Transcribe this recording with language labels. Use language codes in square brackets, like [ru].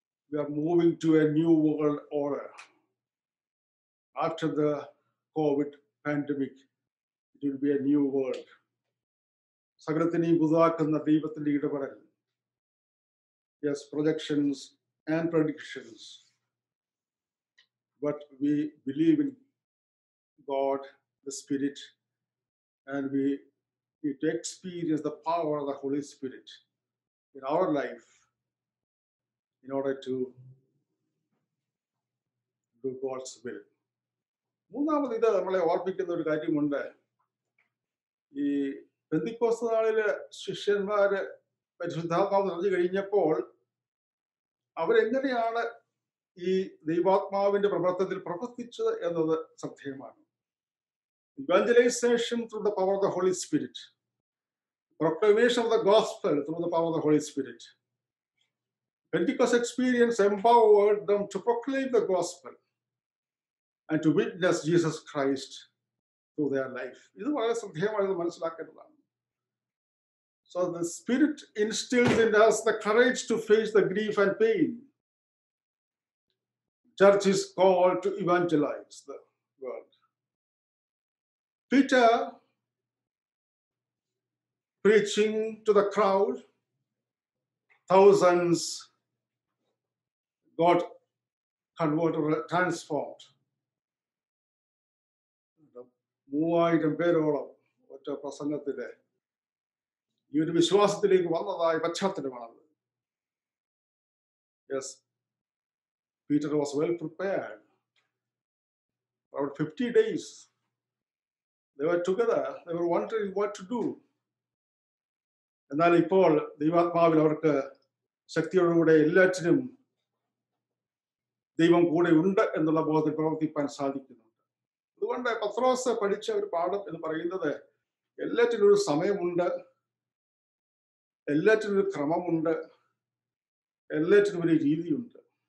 [en] We are moving to a new world order. After the COVID pandemic, it will be a new world. [ml] സകലത്തിനെയും പുതുതാക്കുന്ന ദൈവത്തിന്റെ ഇടപെടൽ. [en] Yes, projections and predictions. But we believe in God, the Spirit, and we need to experience the power of the Holy Spirit in our life in order to do God's will. [ml] മൂന്നാമത് ഇത് നമ്മളെ ഓർപ്പിക്കുന്ന ഒരു കാര്യമുണ്ട്. ഈ പെന്തിക്കോസ്ത് നാളില് ശിഷ്യന്മാര് പരിശുദ്ധാത്മാവ് നിറഞ്ഞു കഴിഞ്ഞപ്പോൾ അവരെങ്ങനെയാണ് ഈ ദൈവാത്മാവിന്റെ പ്രവർത്തനത്തിൽ പ്രവർത്തിച്ചത് എന്നത് ശ്രദ്ധേയമാണ്. [en] Evangelization through the power of the Holy Spirit. Proclamation of the gospel through the power of the Holy Spirit. Pentecost experience empowered them to proclaim the gospel and to witness Jesus Christ through their life. [ml] ഇത് വളരെ ശ്രദ്ധേയമായത് മനസ്സിലാക്കേണ്ടതാണ്. [en] So the Spirit instills in us the courage to face the grief and pain. Church is called to evangelize the world. Peter, preaching to the crowd, thousands got converted, transformed. [ml] 3000 പേരോളം ഒറ്റ പ്രസംഗത്തില് ഈ ഒരു വിശ്വാസത്തിലേക്ക് വന്നതായ പശ്ചാത്തലമാണത്. [en] Yes, Peter was well prepared. About 50 days, they were together. They were wondering what to do. [ml] എന്നാൽ ഇപ്പോൾ ദൈവാത്മാവിൽ അവർക്ക് ശക്തിയോടുകൂടെ എല്ലാറ്റിനും ദൈവം കൂടെ ഉണ്ട് എന്നുള്ള ബോധത്തിൽ പ്രവർത്തിപ്പാൻ സാധിക്കുന്നുണ്ട്. അതുകൊണ്ട് പത്രോസ് പഠിച്ച ഒരു പാഠം എന്ന് പറയുന്നത് എല്ലാറ്റിനും ഒരു സമയമുണ്ട്, എല്ലാറ്റിനും ഒരു ക്രമമുണ്ട്, എല്ലാറ്റിനും ഒരു രീതിയുണ്ട്.